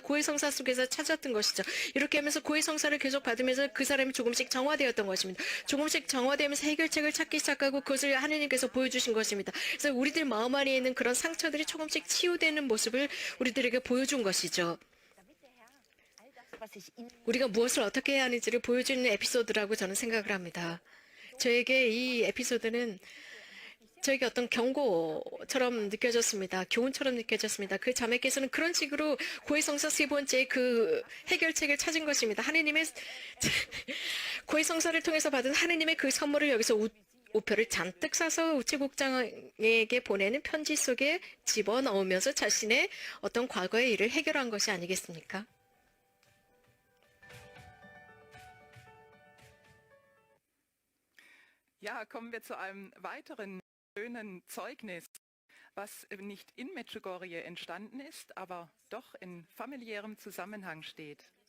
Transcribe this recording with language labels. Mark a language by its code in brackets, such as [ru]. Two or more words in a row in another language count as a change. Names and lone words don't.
[ko] 고해성사 속에서 찾았던 것이죠. 이렇게 하면서 고해성사를 계속 받으면서 그 사람이 조금씩 정화되었던 것입니다. 조금씩 정화되면서 해결책을 찾기 시작하고 그것을 하느님께서 보여주신 것입니다. 그래서 우리들 마음 안에 있는 그런 상처들이 조금씩 치유되는 모습을 우리들에게 보여준 것이죠. [de] was ich Ihnen [ko] 우리가 무엇을 어떻게 해야 하는지를 보여주는 에피소드라고 저는 생각을 합니다. 저에게 이 에피소드는 저에게 어떤 경고처럼 느껴졌습니다. 교훈처럼 느껴졌습니다. 그 자매께서는 그런 식으로 고해성사 세 번째 그 해결책을 찾은 것입니다. 하느님의 고해성사를 통해서 받은 하느님의 그 선물을 여기서 우표를 잔뜩 싸서 우체국장에게 보내는 편지 속에 집어넣으면서 자신의 어떤 과거의 일을 해결한 것이 아니겠습니까? [de] Ja, kommen wir zu einem weiteren schönen Zeugnis, was nicht in Medjugorje entstanden ist, aber doch in familiärem Zusammenhang steht.